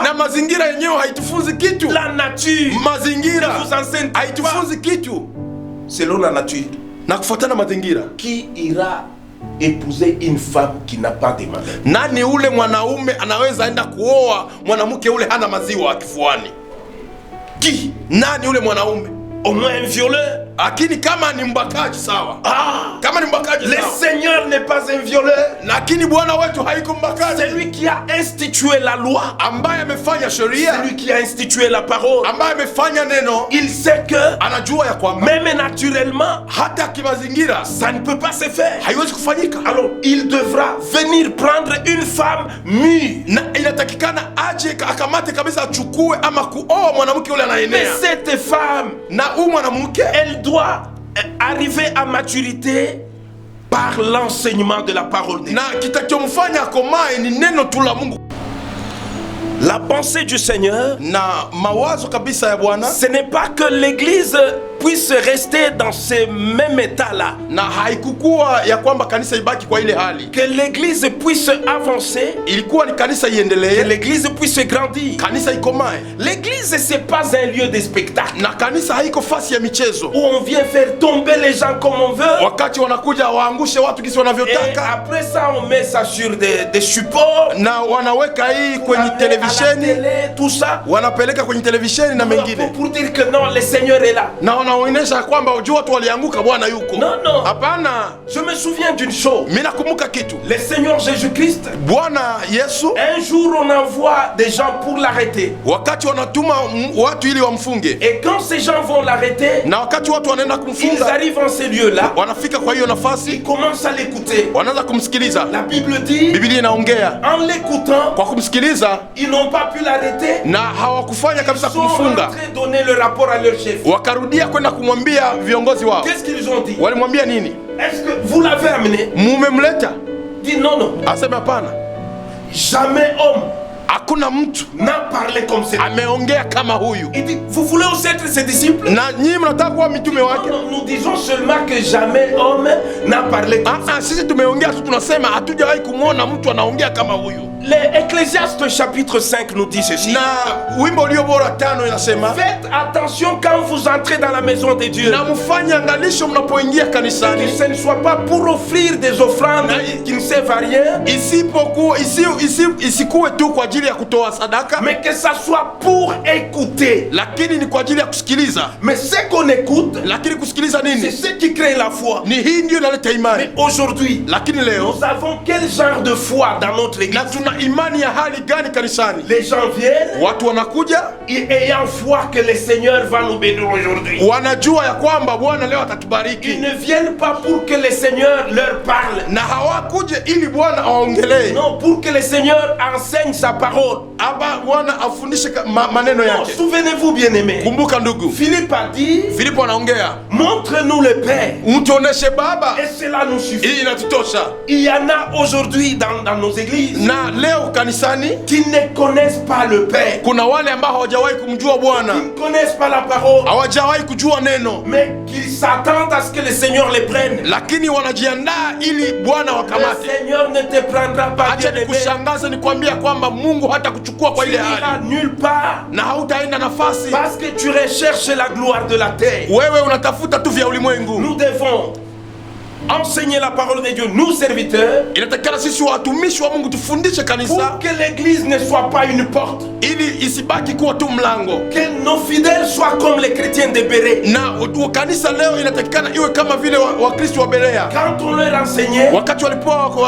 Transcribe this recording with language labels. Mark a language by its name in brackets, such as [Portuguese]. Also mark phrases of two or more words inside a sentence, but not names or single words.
[Swahili] na mazingira yenyewe haitufunzi kitu. [French] La nature [Swahili] Mazingira [French] ne vous enseigne pas [Swahili] haitufunzi kitu. [French] selon la nature. [Swahili] Na kufuatana mazingira, [French] Qui ira épouser une femme qui n'a pas de mamelles? [Swahili] nani ule mwanaume anaweza enda kuoa mwanamke ule hana maziwa kifuani? [French] Qui? [Swahili] Nani ule mwanaume? [French] Au moins un violeur. [Swahili] Lakini kama ni mbakaji sawa. Kama ni mbakaji [French] Le [Swahili] sawa. [French] Seigneur n'est pas un violeur. [Swahili] Lakini Bwana wetu haiko mbakaji. [French] C'est lui qui a institué la loi, [Swahili] Ambaye amefanya sheria, [French] c'est lui qui a institué la parole. [Swahili] ambaye amefanya neno, [French] Il sait que [Swahili] anajua ya kwamba [French] même naturellement, [Swahili] hata kimazingira [French] ça ne peut pas se faire. [Swahili] haiwezi kufanyika. [French] Alors, il devra venir prendre une femme mûre. [Swahili] Na inatakikana aje akamate kabisa, achukue ama kuoa mwanamke yule [French] Mais [Swahili] anaenea. [French] cette femme, [Swahili] Na huyu mwanamke [French] elle doit arriver à maturité par l'enseignement de la parole de Dieu. [Swahili] na kitachomfanya akomae ni neno tu la Mungu. [French] La pensée du Seigneur, [Swahili] Na mawazo kabisa ya Bwana, [French] ce n'est pas que l'Église puisse rester dans ce même état-là, [Swahili] na haikukuwa ya kwamba kanisa ibaki kwa ile hali. [French] que l'Église puisse avancer, [Swahili] Ilikuwa ni kanisa [French] que [Swahili] iendelee, [French] l'Église puisse grandir. [Swahili] kanisa ikomae. [French] L'Église, c'est pas un lieu de spectacle [Swahili] Na kanisa haiko fasi ya michezo, [French] où on vient faire tomber les gens comme on veut. [Swahili] wakati wanakuja waangushe watu kisi [French] Et [Swahili] wanavyotaka, [French] après ça, on met ça sur des supports, [Swahili] na wanaweka hii kwenye [French] à la [Swahili] televisheni, [French] télé, tout ça. [Swahili] wanapeleka kwenye televisheni na mengine, [French] Pour dire que non, le Seigneur est là. [Swahili] na wanaonyesha kwamba ujua watu walianguka, Bwana yuko. [French] Non, non. [Swahili] Hapana, [French] Je me souviens d'une chose. [Swahili] mimi nakumbuka kitu. [French] Le Seigneur Jésus-Christ, [Swahili] Bwana Yesu, [French] un jour on envoie des gens pour l'arrêter. [Swahili] wakati wanatuma watu ili wamfunge, [French] Et quand ces gens vont l'arrêter, [Swahili] na wakati watu wanaenda [French] ils [Swahili] kumfunga, [French] arrivent en ces lieux-là, [Swahili] wanafika kwa hiyo [French] ils [Swahili] nafasi, [French] commencent à l'écouter. [Swahili] wanaanza kumsikiliza. [French] La Bible dit, [Swahili] Biblia inaongea [French] en l'écoutant, [Swahili] kwa kumsikiliza, [French] ils n'ont pas pu l'arrêter. [Swahili] na hawakufanya kabisa [French] Ils sont [Swahili] kumfunga, [French] rentrés donner le rapport à leur chef. [Swahili] wakarudia kwenda kumwambia viongozi wao. [French] Qu'est-ce qu'ils ont dit? [Swahili] Walimwambia nini? [French] Est-ce que vous l'avez amené? [Swahili] Mumemleta? [French] Dit non, non. [Swahili] Aseme hapana, [French] Jamais homme [Swahili] hakuna mtu [French] n'a parlé comme ça. [Swahili] ameongea kama huyu. [French] Il dit, vous voulez aussi être ses disciples? [Swahili] Na nyinyi mnataka kuwa mitume [French] Non, [Swahili] wake? [French] non, nous disons seulement que jamais homme n'a parlé comme ça. [Swahili] Sisi tumeongea tu, tunasema hatujawahi kumwona mtu anaongea kama huyu. [French] L'Ecclésiaste chapitre 5 nous dit ceci. [Swahili] Na wimbo ulio bora 5 inasema, [French] Faites attention quand vous entrez dans la maison de Dieu, [Swahili] na mfanye angalisho mnapoingia [French] que [Swahili] kanisani, [French] ce ne soit pas pour offrir des offrandes qui ne servent à rien, [Swahili] isikuwe tu kwa ajili ya kutoa sadaka, [French] mais que ça soit pour écouter. [Swahili] lakini ni kwa ajili ya kusikiliza. [French] Mais ce qu'on écoute, [Swahili] Lakini kusikiliza [French] c'est [Swahili] nini? [French] ce qui crée la foi. [Swahili] Ni hii ndio inaleta imani. [French] Mais aujourd'hui, [Swahili] Lakini leo, [French] nous avons quel genre de foi dans notre église? [Swahili] na tuna imani ya hali gani kanisani? [French] Les gens viennent [Swahili] Watu wanakuja [French] et ayant foi que le Seigneur va nous bénir aujourd'hui. [Swahili] wanajua ya kwamba Bwana leo [French] Ils [Swahili] atatubariki, [French] ne viennent pas pour que le Seigneur leur parle. [Swahili] na hawakuje ili Bwana aongelee, [French] Non, pour que le Seigneur enseigne sa parole. [Swahili] aba Bwana afundishe maneno [French] Non, [Swahili] yake. [French] souvenez-vous, bien-aimés. [Swahili] Kumbuka ndugu, [French] Philippe a dit, [Swahili] Filipo anaongea, [French] montre-nous le Père. [Swahili] mtuoneshe Baba, [French] Et cela nous suffit. [Swahili] hii inatutosha. [French] Il y en a aujourd'hui dans nos églises [Swahili] Na leo kanisani [French] qui ne connaissent pas le Père, [Swahili] kuna wale ambao hawajawahi kumjua [French] qui [Swahili] Bwana, [French] ne connaissent pas la parole, [Swahili] hawajawahi kujua neno, [French] mais qui s'attendent à ce que le Seigneur les prenne. [Swahili] lakini wanajiandaa ili Bwana [French] Le [Swahili] wakamate. [French] Seigneur ne te prendra pas, [Swahili] Acha [French] bien-aimé. [Swahili] nikushangaze nikwambia kwamba Mungu hata kuchukua kwa [French] Tu [Swahili] ile [French] n'iras [Swahili] hali, [French] nulle part [Swahili] na hautaenda nafasi. [French] parce que tu recherches la gloire de la terre. [Swahili] Wewe unatafuta tu vya ulimwengu. [French] Nous devons enseigner la parole de Dieu, nous serviteurs, [Swahili] Inatakikana sisi watumishi wa Mungu tufundishe kanisa [French] pour que l'église ne soit pas une porte, [Swahili] ili isibaki kuwa tu mlango, [French] que nos fidèles soient comme les chrétiens de Béret. [Swahili] na kanisa leo inatakikana iwe kama vile Wakristo wa Berea. [French] Quand on leur enseignait, [Swahili] Wakati walipoa [French] ils